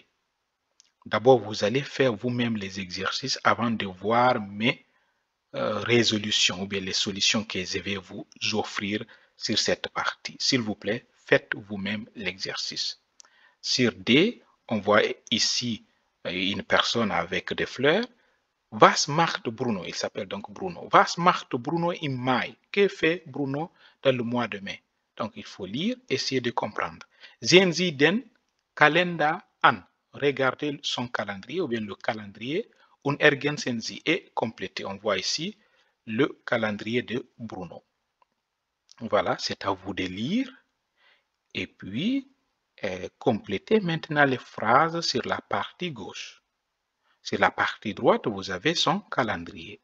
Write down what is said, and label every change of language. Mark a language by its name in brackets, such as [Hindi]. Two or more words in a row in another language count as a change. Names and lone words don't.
[French] D'abord, vous allez faire vous-même les exercices avant de voir mes résolutions ou bien les solutions que je vais vous offrir sur cette partie. S'il vous plaît, faites vous-même l'exercice. Sur D, on voit ici une personne avec des fleurs. [German] Was macht Bruno? [French] Il s'appelle donc Bruno. [German] Was macht Bruno im Mai? [French] Que fait Bruno dans le mois de mai? Donc, il faut lire, essayer de comprendre. [German] Sehen Sie den Kalender an. [French] Regardez son calendrier ou bien le calendrier. [German] Und ergänzen Sie [French] et compléter. On voit ici le calendrier de Bruno. Voilà, c'est à vous de lire. Et puis, complétez maintenant les phrases sur la partie gauche. Sur la partie droite, vous avez son calendrier.